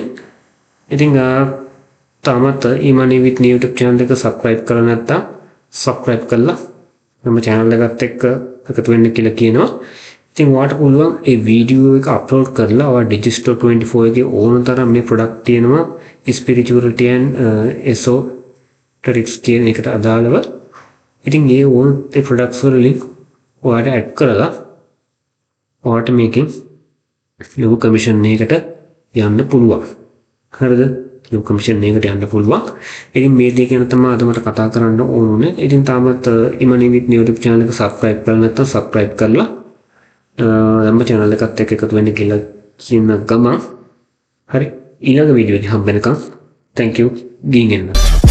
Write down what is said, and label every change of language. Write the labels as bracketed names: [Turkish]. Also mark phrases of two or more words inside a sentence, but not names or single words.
[Sinhala] ඉතින් තාමත් EMoneyWithNee YouTube channel එක subscribe කරලා නැත්නම් subscribe කරලා මම channel එකත් එක්ක එකතු වෙන්න කියලා කියනවා. ඉතින් ඔයාලට පුළුවන් මේ වීඩියෝ එක අප්ලෝඩ් කරලා ඔයා Digital 24 එකේ ඕන තරම් මේ ප්‍රොඩක්ට් තියෙනවා [English] spirituality and esoterics [Sinhala] කියන එකට අදාළව. ඉතින් ඒ ඕන ඒ ප්‍රොඩක්ට්ස් වල link ඔයාලට add කරලා ඔයාලට මේකෙන් ලොකු කමිෂන් එකකට යන්න පුළුවන්. හරිද? ලොකු කමිෂන් එකකට යන්න පුළුවන්. ඉතින් මේ දේ ගැන තමයි අද මට කතා කරන්න ඕනේ. ඉතින් තාමත් EMoneyWithNee YouTube channel එක subscribe කරලා නැත්නම් subscribe කරලා ನಮ್ಮ channel එකත් එක්ක එකතු වෙන්න කියලා කියන ගමන් හරි ඊළඟ වීඩියෝ එකේ හම්බ වෙනකම් [English] thank you [Sinhala] ගිහින් එන්න.